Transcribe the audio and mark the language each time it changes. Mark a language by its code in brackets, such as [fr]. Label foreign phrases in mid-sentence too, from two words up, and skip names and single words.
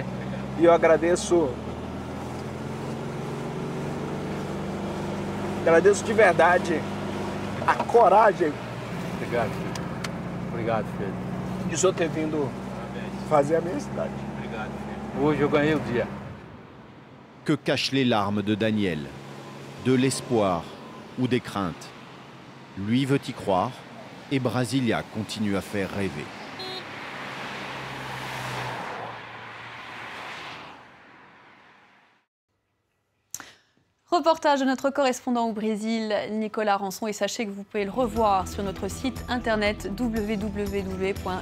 [pt] E eu agradeço de verdade a coragem. Obrigado, filho. Obrigado, filho. De o senhor ter vindo fazer a minha cidade. Obrigado, filho. Hoje eu ganhei o dia. [fr] Que cachent les larmes de Daniel? De l'espoir ou des craintes? Lui veut y croire et Brasilia continue à faire rêver. Reportage de notre correspondant au Brésil, Nicolas Rançon, et sachez que vous pouvez le revoir sur notre site internet www.france24.com.